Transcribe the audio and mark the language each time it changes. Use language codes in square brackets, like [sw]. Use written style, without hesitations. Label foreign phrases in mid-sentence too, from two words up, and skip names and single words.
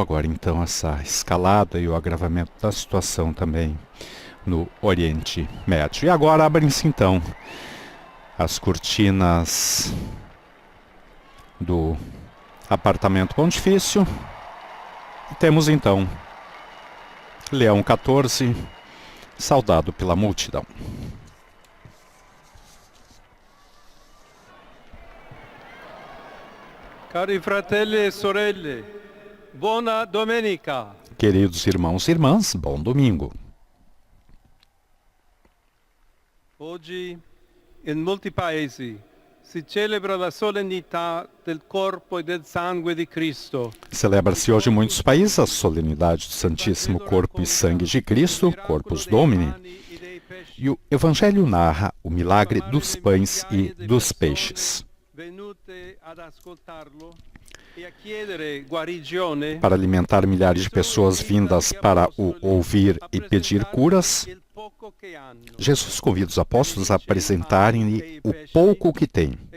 [pt] Agora, então, essa escalada e o agravamento da situação também no Oriente Médio. E agora abrem-se, então, as cortinas do apartamento pontifício. E temos, então, Leão XIV, saudado pela multidão. [it] Cari fratelli e sorelle, buona domenica. [pt] Queridos irmãos e irmãs, bom domingo. [it] Oggi in molti paesi si celebra la solennità del corpo e del sangue di Cristo. [pt] Celebra-se hoje em muitos países a solenidade do Santíssimo Corpo e Sangue de Cristo, Corpus Domini, e o Evangelho narra o milagre dos pães e dos peixes. Para alimentar milhares de pessoas vindas para o ouvir e pedir curas, Jesus convida os apóstolos a apresentarem-lhe o pouco que têm.